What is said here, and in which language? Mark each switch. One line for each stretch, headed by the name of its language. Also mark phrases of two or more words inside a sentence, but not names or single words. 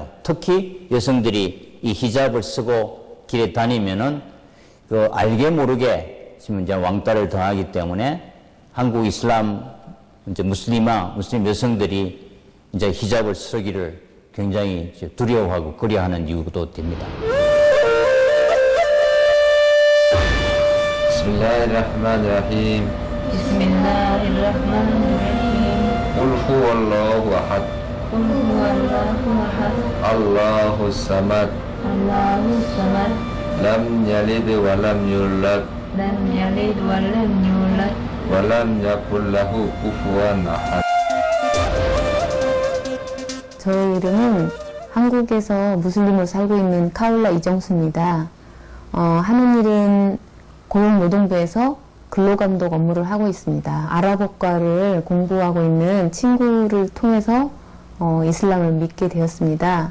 Korean: 특히 여성들이 이 히잡을 쓰고 길에 다니면은 그 알게 모르게 지금 이제 왕따를 당하기 때문에 한국 이슬람 이제 무슬림 여성들이 이제 히잡을 쓰기를 굉장히 두려워하고 꺼려하는 이유도 됩니다.
Arabic: بسم الله الرحمن الرحيم. بسم الله الرحمن الرحيم. قل هو الله أحد. قل هو الله أحد. الله الصمد. الله الصمد. لم يلد ولم يولد. لم يلد ولم يولد. ولم يكن له كفوا أحد.
Korean: 저의 이름은 한국에서 무슬림으로 살고 있는 카울라 이정수입니다. 하는 일은 고용노동부에서 근로감독 업무를 하고 있습니다. 아랍어과를 공부하고 있는 친구를 통해서 이슬람을 믿게 되었습니다.